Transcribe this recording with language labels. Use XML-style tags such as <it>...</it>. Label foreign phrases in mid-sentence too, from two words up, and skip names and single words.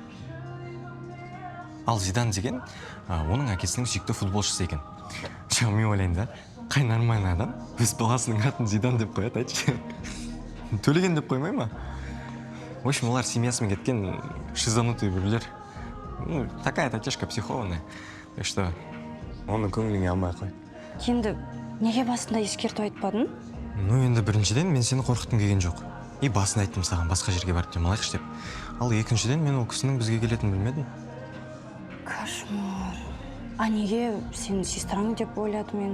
<kk>Ал Зидан деген, оның әкесінің сүйікті футболшысы екен. Мен ойлайын да, қай нормальный адам өз баласының атын Зидан деп қояды, айтшы. Төлеген деп қоймай ма?</kk> <ru>В общем,</ru> <kk>олар семьясымен кеткен шизанутый бірлер.</kk> <ru>Ну, такая татешка психованная. Так что,</ru> <kk>оны көңіліңе алмай қой. Енді неге басында ескерту айтпадың? Ну, енді біріншіден мен сені қорқытқым келген жоқ. И басында айттым саған басқа жерге барып демалайықшы деп. Ал екіншіден мен ол кісінің бізге келетінін білмедім. Кошмар. Неге сенің сестраң деп ойладым мен?</kk>